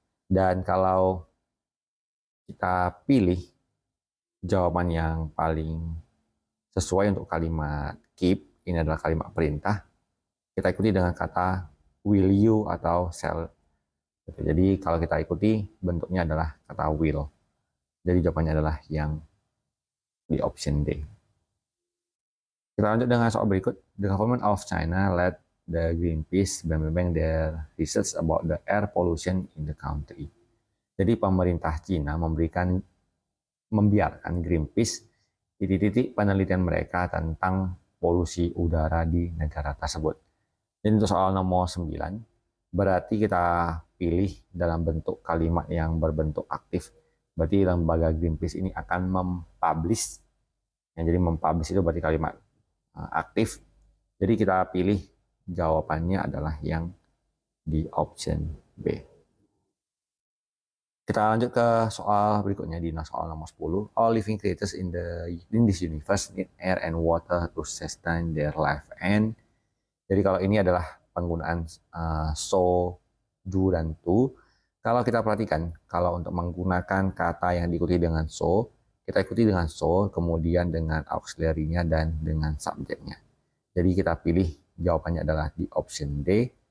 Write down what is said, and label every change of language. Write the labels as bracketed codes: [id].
[id] Dan kalau kita pilih jawaban yang paling sesuai untuk kalimat keep, ini adalah kalimat perintah, kita ikuti dengan kata will you atau shall. Jadi kalau kita ikuti, bentuknya adalah kata will. Jadi jawabannya adalah yang di option D. Kita lanjut dengan soal berikut. [en] The government of China led the Greenpeace their research about the air pollution in the country. [id] Jadi pemerintah Cina membiarkan Greenpeace titik-titik penelitian mereka tentang polusi udara di negara tersebut. Jadi untuk soal nomor 9, berarti kita pilih dalam bentuk kalimat yang berbentuk aktif. Berarti lembaga Greenpeace ini akan mempublish. Jadi mempublish itu berarti kalimat aktif. Jadi kita pilih jawabannya adalah yang di option B. Kita lanjut ke soal berikutnya di soal nomor 10. [en] All living creatures in this universe need air and water to sustain their life. [id] And jadi kalau ini adalah penggunaan so, do, dan to. Kalau kita perhatikan, kalau untuk menggunakan kata yang diikuti dengan so, kita ikuti dengan so, kemudian dengan auxiliary-nya dan dengan subjeknya. Jadi kita pilih jawabannya adalah di option D.